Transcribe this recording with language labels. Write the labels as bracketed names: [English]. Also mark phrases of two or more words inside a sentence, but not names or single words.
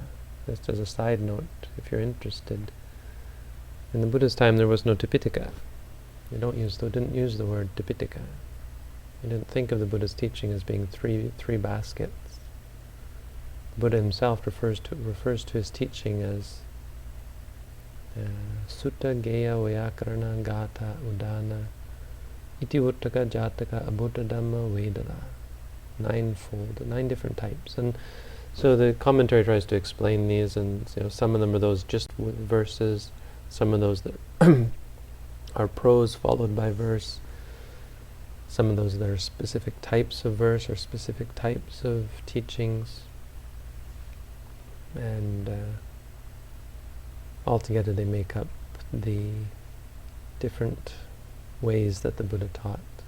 [English] Just as a side note, if you're interested, in the Buddha's time there was no Tipitaka. They didn't use the word Tipitaka. They didn't think of the Buddha's teaching as being three baskets. The Buddha himself refers to his teaching as Sutta, Geya, Vyakarana, Gatha, Udana, Itivuttaka, Jataka, Abhuta Dhamma, Vedana. 9-fold, 9 different types. And so the commentary tries to explain these, and some of them are those just verses, some of those that are prose followed by verse, some of those that are specific types of verse or specific types of teachings, and altogether they make up the different ways that the Buddha taught.